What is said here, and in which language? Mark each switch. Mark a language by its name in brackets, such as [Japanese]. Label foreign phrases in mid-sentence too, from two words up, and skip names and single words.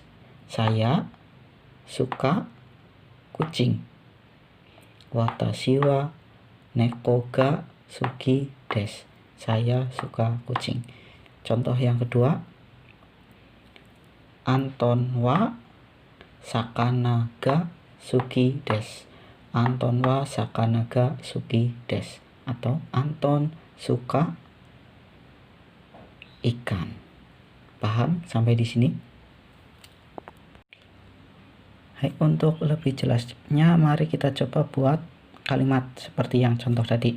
[Indonesian] Saya suka kucing. [Japanese] 私は猫が好きです. [Indonesian] Saya suka kucing. Contoh yang kedua, [Japanese] アントンは魚が好きです. アントンは魚が好きです. [Indonesian] Atau Anton suka ikan. Paham sampai di sini? Hai, untuk lebih jelasnya mari kita coba buat kalimat seperti yang contoh tadi.